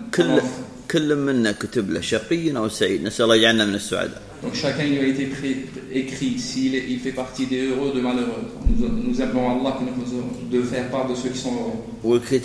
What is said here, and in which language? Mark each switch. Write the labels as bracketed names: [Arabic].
[Arabic] كل كل منا كتب له شقي او سعيد نسال الله يجعلنا من السعداء. [French] Donc chacun lui a été écrit s'il est, il fait partie des heureux ou des malheureux. Nous appelons Allah qui nous a de faire part de ceux qui sont heureux.